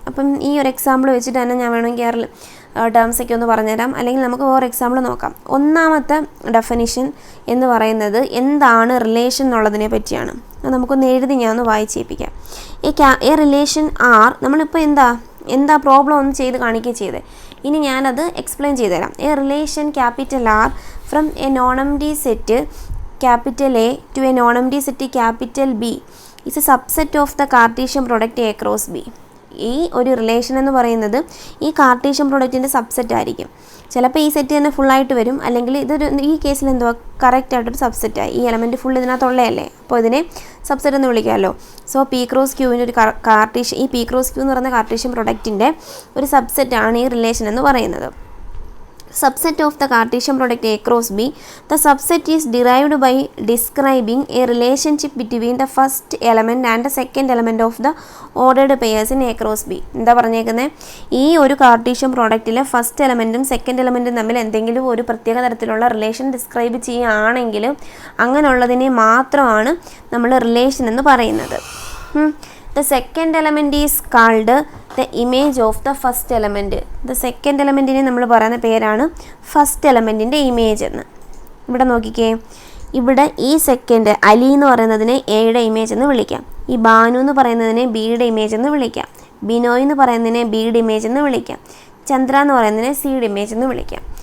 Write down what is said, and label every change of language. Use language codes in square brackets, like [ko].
[ml] അപ്പം ഈ ഒരു എക്സാമ്പിൾ വെച്ചിട്ട് തന്നെ ഞാൻ വേണമെങ്കിൽ ടേംസൊക്കെ ഒന്ന് പറഞ്ഞുതരാം, അല്ലെങ്കിൽ നമുക്ക് വേറെ എക്സാമ്പിൾ നോക്കാം. ഒന്നാമത്തെ ഡെഫിനിഷൻ എന്ന് പറയുന്നത് എന്താണ് റിലേഷൻ എന്നുള്ളതിനെ പറ്റിയാണ്. അത് നമുക്കൊന്ന് എഴുതി ഞാൻ ഒന്ന് വായിച്ചേൽപ്പിക്കാം. [en] A relation R, [ml] നമ്മളിപ്പോൾ എന്താ പ്രോബ്ലം ഒന്ന് ചെയ്ത് കാണിക്കുക ചെയ്തേ. ഇനി ഞാനത് എക്സ്പ്ലെയിൻ ചെയ്തുതരാം. [en] A relation capital R from a non empty set capital A to a non-empty set capital B is a subset of the Cartesian product A cross B. [ml] ഈ ഒരു റിലേഷൻ എന്ന് പറയുന്നത് ഈ കാർട്ടീഷ്യൻ പ്രൊഡക്റ്റിൻ്റെ സബ്സെറ്റ് ആയിരിക്കും. ചിലപ്പോൾ ഈ set തന്നെ ഫുള്ളായിട്ട് വരും, അല്ലെങ്കിൽ ഈ കേസിൽ എന്തുവാ കറക്റ്റായിട്ടൊരു സബ്സെറ്റായി. ഈ എലമെൻറ്റ് ഫുൾ ഇതിനകത്തുള്ളതല്ലേ, അപ്പോൾ ഇതിനെ സബ്സെറ്റ് എന്ന് വിളിക്കാമല്ലോ. സോ പി ക്രോസ് ക്യൂവിൻ്റെ ഒരു ഈ പി ക്രോസ് ക്യൂ എന്ന് പറയുന്ന കാർട്ടീഷ്യൻ പ്രൊഡക്റ്റിൻ്റെ ഒരു സബ്സെറ്റാണ് ഈ റിലേഷൻ എന്ന് പറയുന്നത്. [en] Subset of the Cartesian product A cross B. The subset is derived by describing a relationship between the first element and the second element of the ordered pairs in A cross B. [ml] എന്താ പറഞ്ഞേക്കുന്നത്, ഈ ഒരു Cartesian പ്രോഡക്റ്റിലെ first എലമെൻറ്റും second എലമെൻറ്റും തമ്മിൽ എന്തെങ്കിലും ഒരു പ്രത്യേക തരത്തിലുള്ള relation describe ചെയ്യുകയാണെങ്കിൽ അങ്ങനെയുള്ളതിനെ മാത്രമാണ് നമ്മൾ റിലേഷൻ എന്ന് പറയുന്നത്. [en] The second element is called the image of the first element. The second element [ml] നെ നമ്മൾ പറയുന്ന പേരാണ് ഫസ്റ്റ് എലമെൻറ്റിൻ്റെ ഇമേജ് എന്ന്. ഇവിടെ നോക്കിക്കേ, ഇവിടെ ഈ സെക്കൻഡ് അലി എന്ന് പറയുന്നതിനെ എയുടെ ഇമേജ് എന്ന് വിളിക്കാം, ഈ ബാനു എന്ന് പറയുന്നതിനെ ബിയുടെ ഇമേജ് എന്ന് വിളിക്കാം, ബിനോയ് എന്ന് പറയുന്നതിനെ ബിയുടെ ഇമേജ് എന്ന് വിളിക്കാം, ചന്ദ്ര എന്ന് പറയുന്നതിനെ സിയുടെ ഇമേജ് എന്ന് വിളിക്കാം.